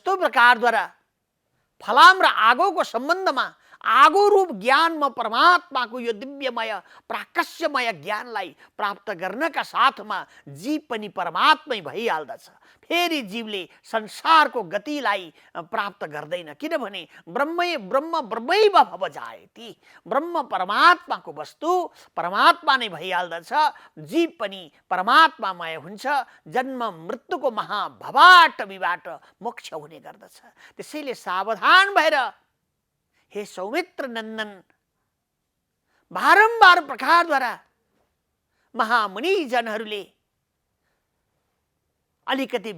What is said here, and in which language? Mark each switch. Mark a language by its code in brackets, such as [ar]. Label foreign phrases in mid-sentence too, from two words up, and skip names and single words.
[ne] जस्तो प्रकारद्वारा फलाम र आगोको सम्बन्धमा आगो रूप ज्ञानमा परमात्माको यो दिव्यमय प्राकस्यमय ज्ञानलाई प्राप्त गर्नका साथमा जीव पनि परमात्मै भइहाल्दछ। फेरि जीवले संसारको गतिलाई प्राप्त गर्दैन, किनभने [sa] ब्रह्मै ब्रह्म ब्रह्मैव भव जायति। [ne] ब्रह्म परमात्माको वस्तु परमात्मा नै भइहाल्दछ। जीव पनि परमात्मामय हुन्छ। जन्म मृत्युको महाभवाटवीबाट मोक्ष हुने गर्दछ। त्यसैले सावधान भएर हे सौमित्र नन्दन, बारम्बार प्रकारद्वारा महामुनिजनहरूले अलिकति